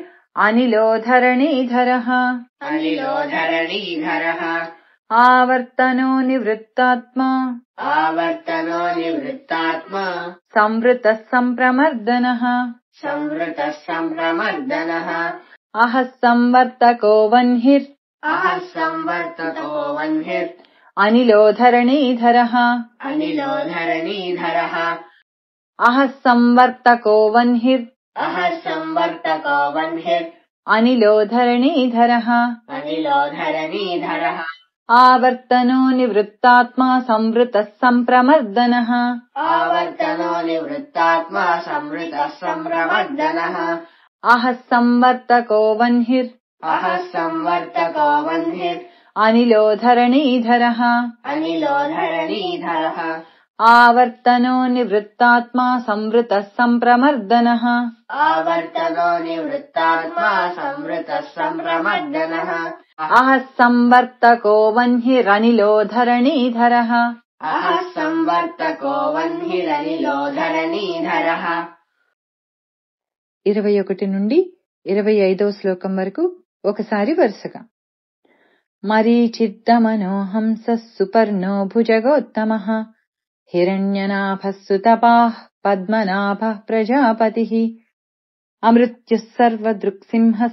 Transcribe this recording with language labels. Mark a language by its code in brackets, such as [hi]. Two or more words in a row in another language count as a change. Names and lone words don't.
[sa] అనిలో ధరణీధరः अनिलो धरणीधरः ఆవర్తనో నివృత్తాత్మా आवर्तनो निवृत्तात्मा సంవృతః సంప్రమర్దనః संवृतः संप्रमर्दनः అహః సంవర్తకో వన్హిర్ अहः संवर्तको वह्निर् అనిలో ధరణీధరः अनिलो धरणीधरः అహః సంవర్తకో వన్హిర్ अहः संवर्तको वह्निर् అనిలో ధరణీధరः अनिलो धरणीधरः ఆవర్తనో నివృత్తాత్మా సంవృతః సంప్రమర్దనః आवर्तनो निवृत्तात्मा संवृतः संप्रमर्दनः అహః సంవర్తకో వన్హిర్ अहः संवर्तको वह्निर् అనిలో ధరణీధరः अनिलो धरणीधरः ఆవర్తనో నివృత్తాత్మా సంవృతః సంప్రమర్దనః आवर्तनो निवृत्तात्मा संवृतः संप्रमर्दनः అహః సంవర్తకో వన్హిరనిలో ధరణీధరः अहः संवर्तको वह्निरनिलो धरणीधरः [te] 21 నుండి 25వ శ్లోకం వరకు ఒకసారి వరుసగా. [sa] మరీచిద్దమనో హంసః సుపర్ణో భుజగోత్తమః హిరణ్యనాభः సుతపాః పద్మనాభः ప్రజాపతిः అమృత్యుః సర్వదృక్సింహः